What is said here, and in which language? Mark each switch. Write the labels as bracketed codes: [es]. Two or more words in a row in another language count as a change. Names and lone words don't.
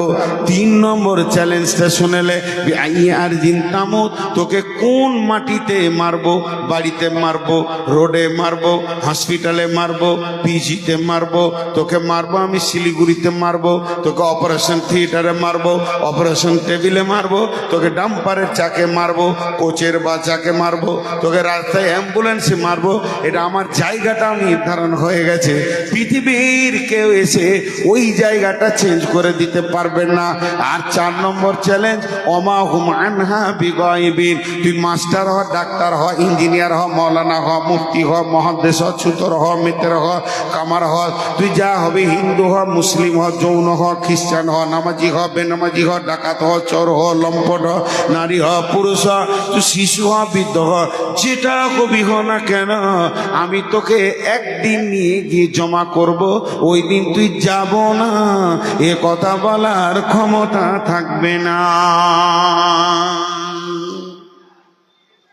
[bn] 3 নম্বর চ্যালেঞ্জটা শুনেলে, আর জিনতামুত, তোকে কোন মাটিতে মারবো, বাড়িতে মারবো, রোডে মারবো, হসপিটালে মারবো, পিজিতে মারবো, তোকে মারবো আমি শিলিগুড়িতে মারবো, তোকে অপারেশন থিয়েটারে মারবো, অপারেশন টেবিলে মারবো, তোকে ডাম্পারের চাকে মারবো, কোচের বাচ্চাকে মারবো, তোকে রাস্তায় অ্যাম্বুলেন্সে মারবো। এটা আমার জায়গাটা নির্ধারণ হয়ে গেছে, পৃথিবীর কেউ এসে ওই জায়গাটা চেঞ্জ করে দিতে পারবে না। আর 4 নম্বর চ্যালেঞ্জ, [ar] وما هم عنها بغائبين. [bn] তুই মাস্টার হ, ডাক্তার হ, ইঞ্জিনিয়ার হ, মৌলানা হ, মুফতি হ, মহাদ্দেশ হ, ছুতর হ, মিত্র হ, কামার হ, তুই যা হবে, হিন্দু হ, মুসলিম হ, যৌন হ, খ্রিস্টান হ, নামাজি হ, বেনামাজি হ, ডাকাত হ, চোর হ, লম্পট হ, নারী হ, পুরুষ হ, তুই শিশু হ, বৃদ্ধ হ, যেটা কবি হ না কেন, আমি তোকে একদিন নিয়ে গিয়ে জমা করব। ওই দিন তুই যাব না, এ কথা বলার ক্ষমতা থাকবে না।